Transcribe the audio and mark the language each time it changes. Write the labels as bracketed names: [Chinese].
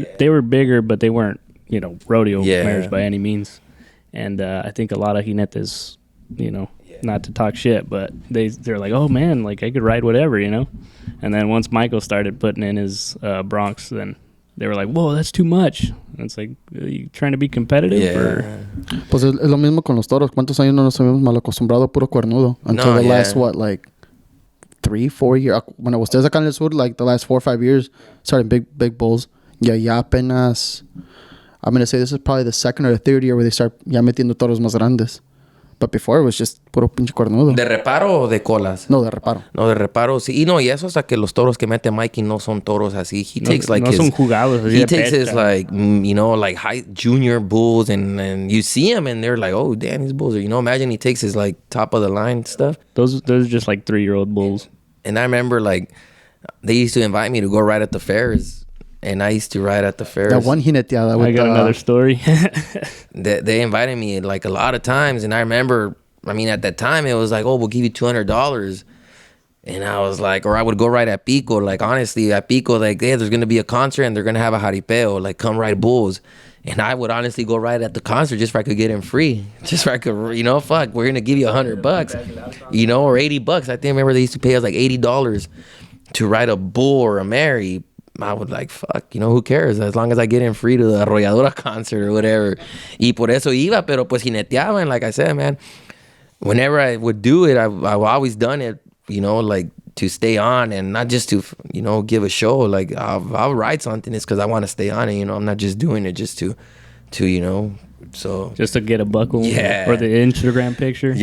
[English] They were bigger, but they weren't, you know, rodeo mares by any means. And I think a lot of jinetes, you know, not to talk shit, but they're like, oh man, like I could ride whatever, you know. And then once Michael started putting in his broncs, then they were like, whoa, that's too much. And it's like, are you trying to be competitive? Or? [Spanish] Pues es lo mismo con los toros. ¿Cuántos años no nos habíamos mal acostumbrado a puro cuernudo? [English] Until the last, what, like 3-4 years. When [Spanish] ustedes acá en el sur, [English] like the last 4 or 5 years, started big bulls. [Spanish] Ya apenas, [English] I'm going to say this is probably the second or the third year where they start [Spanish] ya metiendo toros más grandes. [English] But before it was just [Spanish] puro pinche cuernudo. ¿De reparo o de colas? No, de reparo. No, de reparo, sí. Y no, y eso hasta que los toros que mete Mikey no son toros así. [English] He takes like [Spanish] no son jugados. [English] He takes his like, you know, like high junior bulls, and you see him and they're like, oh, damn, these bulls are, you know, imagine he takes his like top of the line stuff. Those are just like 3-year-old bulls. And I remember like they used to invite me to go ride at the fairs. And I used to ride at the fairs. That one jineteada with I got another story. They invited me like a lot of times. And I remember, I mean, at that time, it was like, oh, we'll give you $200. And I was like, or I would go ride at Pico. Like, honestly, at Pico, like, yeah, there's going to be a concert and they're going to have a jaripeo. Like, come ride bulls. And I would honestly go ride at the concert just so I could get in free. Just so I could, you know, fuck, we're going to give you $100, you know, or $80. I think I remember they used to pay us like $80 to ride a bull or a mare. I would like, fuck, you know, who cares? As long as I get in free to the Arrolladora concert or whatever. [Spanish] Y por eso iba, pero pues jineteaba. [English] And like I said, man, whenever I would do it, I've always done it, you know, like to stay on and not just to, you know, give a show. Like I'll ride something, it's because I want to stay on it, you know. I'm not just doing it just to you know, so. Just to get a buckle or the Instagram picture.